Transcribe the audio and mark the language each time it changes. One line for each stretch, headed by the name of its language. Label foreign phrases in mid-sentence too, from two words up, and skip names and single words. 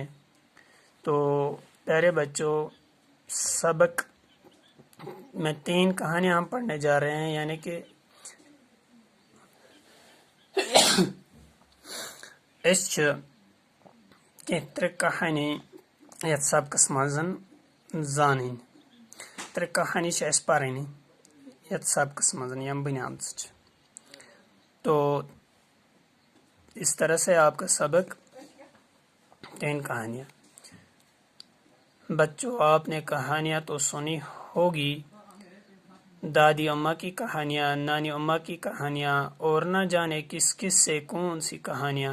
Urdu: تو پیارے بچوں، سبق میں 3 کہانیاں ہم پڑھنے جا رہے ہیں، یعنی کہ اس کہ 3 کہانی
Kashmiri: یتھ سبقس منٛز زانٕنۍ 3 کہانی چھِ اَسہِ پرٕنۍ یتھ سبقس منٛز یِم بنیمژٕ چھِ۔
Urdu: تو اس طرح سے آپ کا سبق 3 کہانیاں۔ بچوں، آپ نے کہانیاں تو سنی ہوگی، دادی اماں کی کہانیاں، نانی اماں کی کہانیاں، اور نہ جانے کس کس سے کون سی کہانیاں۔